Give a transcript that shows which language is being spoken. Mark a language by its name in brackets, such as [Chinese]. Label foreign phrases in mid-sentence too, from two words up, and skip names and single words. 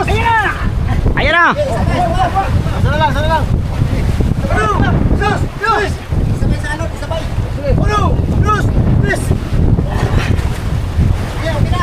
[Filipino] Ayan na! Sana lang! [Spanish] Uno! Dos! Tres! [Filipino] Sabay sa alon, sabay! [Spanish] Uno! Dos! Tres! [Filipino] Okay na!